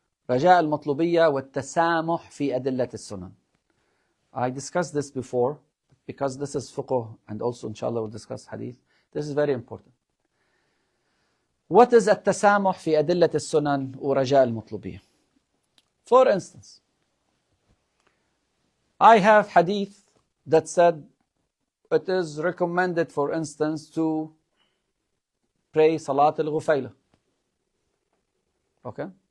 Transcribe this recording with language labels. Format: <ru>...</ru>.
<ar>رجاء المطلوبية والتسامح في أدلة السنن.</ar> <en>I discussed this before, because this is fiqh, and also inshallah we'll discuss hadith. This is very important. What is</en> <ar>التسامح في أدلة السنن ورجاء المطلوبية?</ar> <en>For instance, I have hadith that said it is recommended, for instance, to pray Salat al-Ghufayla. Okay?</en>